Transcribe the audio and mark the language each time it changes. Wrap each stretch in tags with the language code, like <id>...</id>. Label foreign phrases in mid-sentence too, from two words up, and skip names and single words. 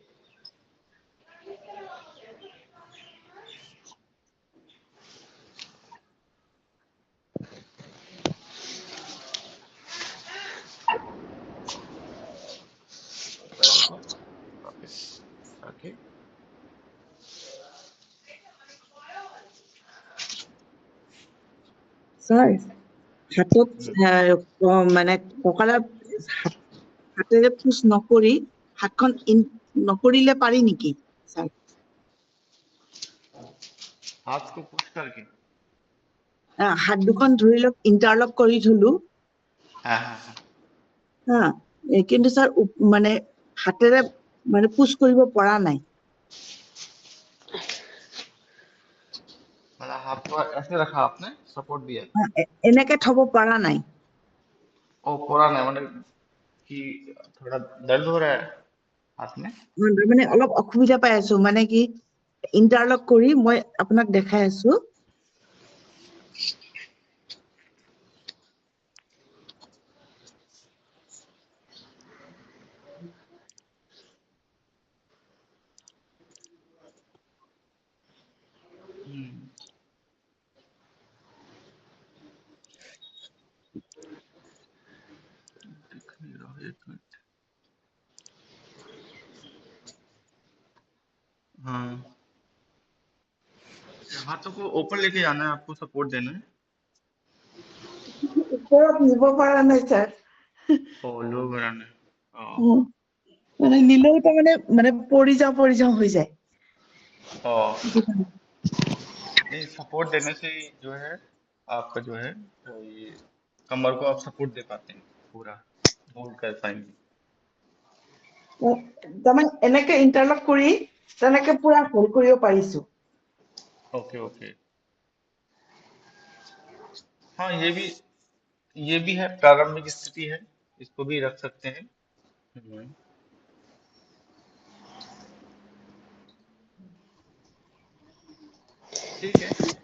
<hi>पैरों को वापस रखे।</hi> <as>স্যার হাতত हम्म, মানে কঁকালত হাতেৰে পুছ নকৰি হাতখন নকৰিলে পাৰি নেকি স্যার?</as> <hi>हाथ को पुश करके।</hi> <as>হাত দুখন ধৰি লওক ইণ্টাৰলক কৰি থলো,</as> <hi>हाँ हाँ हाँ,</hi> <as>হা, কিন্তু স্যার মানে হাতেৰে মানে পুছ কৰিব পৰা নাই।</as> <hi>मतलब हाथ को ऐसे रखा आपने, सपोर्ट दिया।</hi> <as>এনেকে থব পৰা নাই।</as> <hi>ओ पूरा नहीं, मतलब कि थोड़ा दर्द हो रहा है हाथ में।</hi> <as>মানে অলপ অসুবিধা পাই আছো, মানে কি ইণ্টাৰলক কৰি মই আপোনাক দেখাই আছো।</as> <hi>हम्म, दिख नहीं रहा, एक मिनट। हाँ, हाथों को ऊपर लेके जाना है, आपको सपोर्ट देना है।</hi> <as>ওপৰত নিব পৰা নাই স্যার।</as> <hi>ओ लो कराना है। ओ,</hi> <as>মানে নিলেও তাৰমানে মানে পৰি যাওঁ হৈ যায়।</as> <hi>ओ नहीं, सपोर्ट देने से ही जो है आपका जो है ये कमर को आप सपोर्ट दे पाते हैं, पूरा होल्ड कर पाएंगे।</hi> <as>তাৰমানে এনেকে ইণ্টাৰলক কৰি তেনেকে পুৰা হোল্ড কৰিব পাৰিছো।</as> <en>okay okay.</en> <hi>हाँ, ये भी है, प्रारंभिक स्थिति है, इसको भी रख सकते हैं। हम्म, ठीक है।</hi>